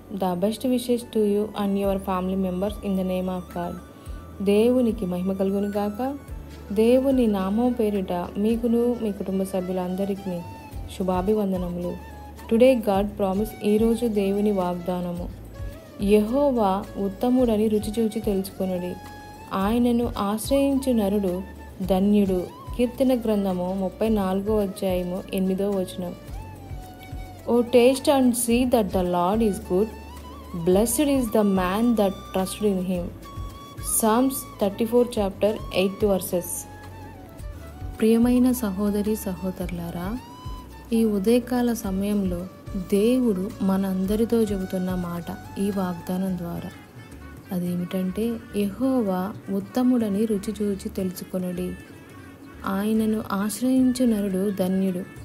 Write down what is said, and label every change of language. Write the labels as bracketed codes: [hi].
[en] The best wishes to you and your family members in the name of God. [te] దేవునికి మహిమ కలుగును గాక. దేవుని నామం పేరిట మీకును మీ కుటుంబ సభ్యులందరికీ శుభాభివందనములు. [en] Today God promise. [te] ఈరోజు దేవుని వాగ్దానము. యెహోవా ఉత్తముడని రుచి చూచి తెలుసుకొనుడి, ఆయనను ఆశ్రయించు నరుడు ధన్యుడు. కీర్తన గ్రంథము 34వ అధ్యాయము 8వ వచనం. [en] O taste and see that the Lord is good. Blessed is the man that trusted in him. Psalms 34 chapter 8 verses. [te] ప్రియమైన సహోదరి సహోదరులారా, ఈ ఉదయకాల సమయంలో దేవుడు మనందరితో చెబుతున్న మాట ఈ వాగ్దానం ద్వారా. అదేమిటంటే, యెహోవా ఉత్తముడని రుచి చూచి తెలుసుకొనుడి, ఆయనను ఆశ్రయించు నరుడు ధన్యుడు.